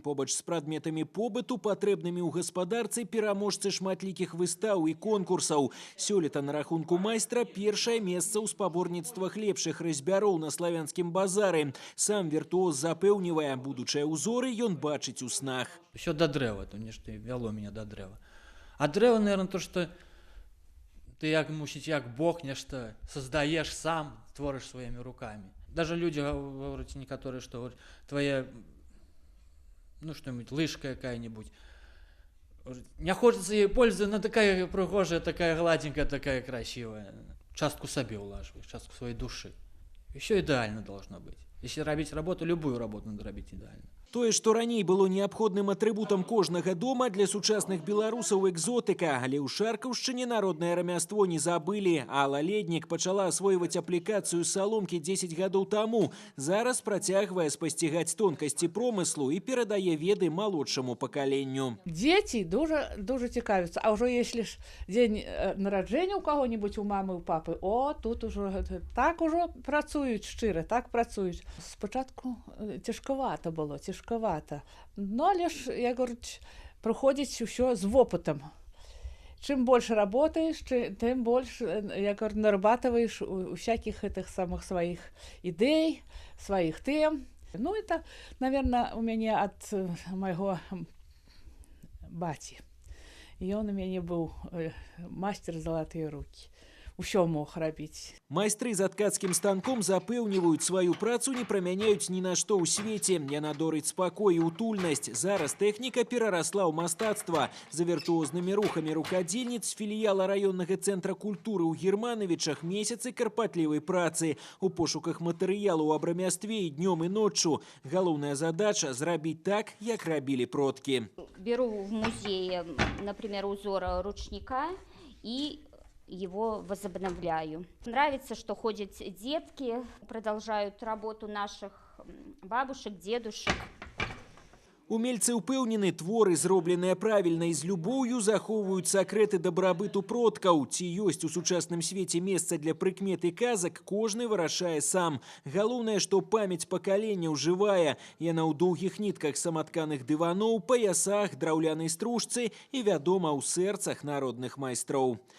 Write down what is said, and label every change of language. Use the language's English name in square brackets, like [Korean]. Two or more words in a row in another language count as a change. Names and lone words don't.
[Belarusian] Побач з прадметамі побыту, патрэбнымі ў гаспадарцы, пераможцы шматлікіх выстаў і конкурсаў. Сёлета на рахунку майстра першае месца ў спаборніцтвах лепшых разьбяроў на славянскім базары. Сам віртуоз запэўнівае, будучае ўзор ён бачыць у снах. Все до дрэва, то нешта вяло меня до дрэва. А дрэва, [Russian] наверное, то, что ты як Бог нешта создаешь сам, творишь своими руками. Даже люди говорят некоторые, что твоя, что-нибудь, лыжка какая-нибудь, не хочется ей пользоваться, но такая пригожая, такая гладенькая, такая красивая. Частку себе улаживаешь, частку своей души. И все идеально должно быть. Если робить работу, любую работу надо робить идеально. [Belarusian] Тое, што раней было неабходным атрыбутам кожнага дома, для сучасных беларусаў экзотыка, але ў Шаркаўшчыне народнае рамяство не забылі. Алла Леднік пачала асвойваць аплікацыю саломкі 10 гадоў таму. Зараз працягвае спасцігаць тонкасці промыслу і перадае веды малодшаму пакаленню. Дзеці дуже цікавяцца. А ўжо если ж дзень нараджэння ў каго-нибудь, у мамы, у папы, тут ужо так ужо працуюць шчыра, так працуюць. Спачатку цяжкавата было, но але ж, [Russian] я говорю, проходить все с опытом. Чем больше работаешь, тем больше, я говорю, нарабатываешь у всяких этих самых своих идей, своих тем. Ну, это, наверное, у меня от моего бати. И он у меня был мастер золотые руки. [Belarusian] Усё мог рабіць. Майстры за ткацкім станком запэўніваюць, сваю працу не прамяняюць ні на што ў свеце. Яна дорыць спакой і утульнасць. Зараз тэхніка перарасла ў мастацтва. За віртуознымі рухамі рукадзельніц філіяла раённага цэнтра культуры ў Германовічах месяцы карпатлівай працы. У пошуках матэрыялу аб рамястве і днём і ноччу. Галоўная задача – зрабіць так, як рабілі продкі. [Russian] Беру в музее, например, узор ручника и его возобновляю. Нравится, что ходят детки, продолжают работу наших бабушек, дедушек. [Belarusian] Умельцы ўпэўнены, творы, зробленыя правільна і з любоўю, захоўваюць сакрэты дабрабыту продкаў. Ці ёсць у сучасным свеце месца для прыкмет і казак, кожны вырашае сам. Галоўнае, што памяць пакаленняў жывая. Яна ў доўгіх нітках саматканых дываноў, паясах, драўлянай стружцы і, вядома, ў сэрцах народных майстроў.